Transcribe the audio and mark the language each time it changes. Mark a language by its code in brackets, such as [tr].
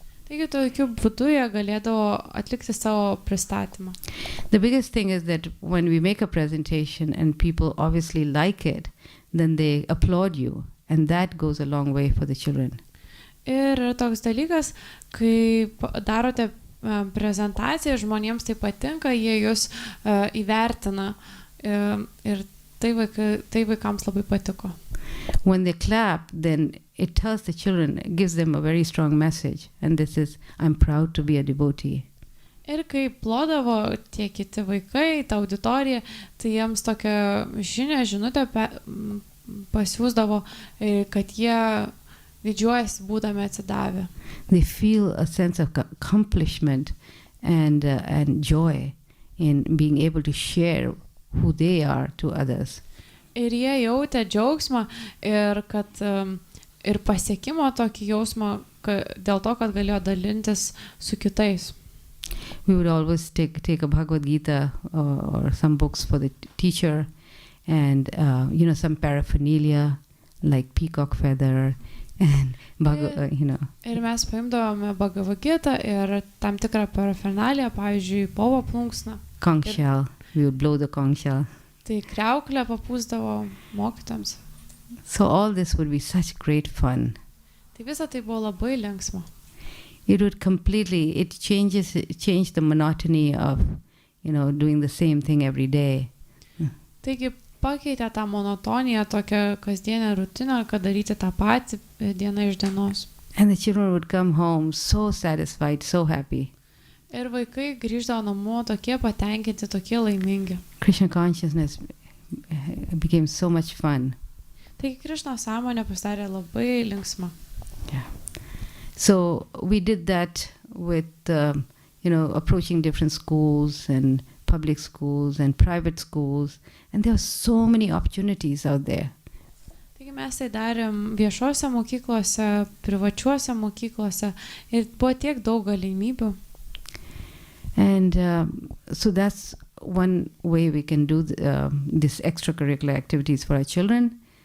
[lt] Taigi tokiu būdu jie galėdavo atlikti savo pristatymą. [en] The biggest thing is that when we make a presentation and people obviously like it, then they applaud you, and that goes a long way for the children. [lt] Ir toks dalykas, kai darote prezentaciją, žmonėms tai patinka, jie jūs įvertina ir tai vaikams labai patiko. [en] When they clap, then it tells the children, gives them a very strong message, and this is, I'm proud to be a devotee. [lt] Ir kai plodavo tie kiti vaikai, ta auditorija, tai jiems tokią žinutę pasiūsdavo, kad jie didžiuojasi būdami atsidavę. [en] They feel a sense of accomplishment and joy in being able to share who they are to others. [lt] Ir jie jautė džiaugsmą ir pasiekimo tokį jausmą dėl to, kad galėjo dalintis su kitais. [en] We would always take a Bhagavad Gita or some books for the teacher and some paraphernalia like peacock feather and [lt] Ir mes paimdavome Bhagavad Gitą ir tam tikrą parafernalia, pavyzdžiui, povo plunksną. [en] Conch shell. We would blow the conch shell. [lt] Tai kriauklę papūsdavo mokytams. [en] So all this would be such great fun. [lt] Tai visa tai buvo labai linksma. [en] It would completely, it changed the monotony of, doing the same thing every day. [lt] Taigi pakeitė tą monotoniją, tokią kasdienę rutiną, kad daryti tą patį dieną iš dienos. [en] And the children would come home so satisfied, so happy. [lt] Ir vaikai grįždavo namo tokie patenkinti, tokie laimingi. [en] Krishna consciousness became so much fun. [lt] Taigi Krišnos sąmonė pasidarė labai linksma. [en] Yeah. So we did that with, approaching different schools and public schools and private schools. And there were so many opportunities out there. [lt] Taigi mes tai darėm viešuose mokyklose, privačiuose mokyklose ir buvo tiek daug galimybių. [en] And so that's one way we can do these extracurricular activities for our children.